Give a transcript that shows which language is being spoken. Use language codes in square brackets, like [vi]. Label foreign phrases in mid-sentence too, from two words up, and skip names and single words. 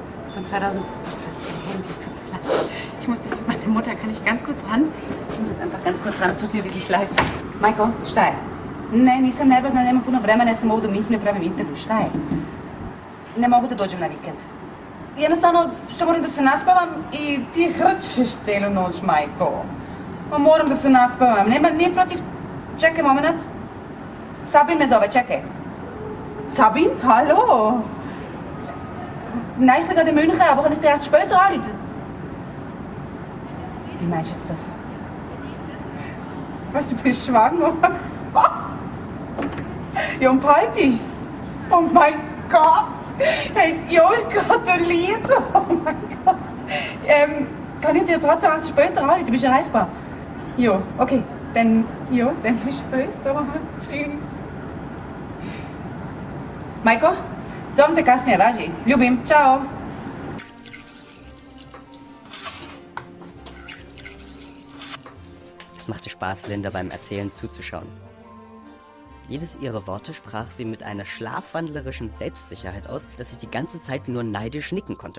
[de] Von 2000. Das ist mein Handy, es tut mir leid. Das ist meine Mutter. Kann ich ganz kurz ran? Ich muss jetzt einfach ganz kurz ran. Es tut mir wirklich leid. [bs] Majko, šta je? Ne, nisam nervozna, nema puno vremena, ja sam ovdje u Minhenu i pravim intervju. Šta je? Ne mogu da dođem na vikend. Jednostavno, što moram da se naspavam i ti hrčeš cijelu noć, Majko. Pa moram da se naspavam. Nije protiv... Čekaj moment. Sabin me zove, čekaj. Sabin? [de] Hallo? Nein, ich bin gerade in München, aber kann ich dir erst später anrufen? Wie meinst du jetzt das? Was, du bist schwanger? Ja, und bald ist's. Oh mein Gott! Hey, Joel gratuliert! Oh mein Gott! Kann ich dir trotzdem erst später anrufen? Du bist erreichbar? Jo, okay. Dann bis später. Tschüss. [bs] Majko? Zovem te kasnije, važi. Ljubim. Ciao. [de] Es machte Spaß, Linda beim Erzählen zuzuschauen. Jedes ihrer Worte sprach sie mit einer schlafwandlerischen Selbstsicherheit aus, dass ich die ganze Zeit nur neidisch nicken konnte.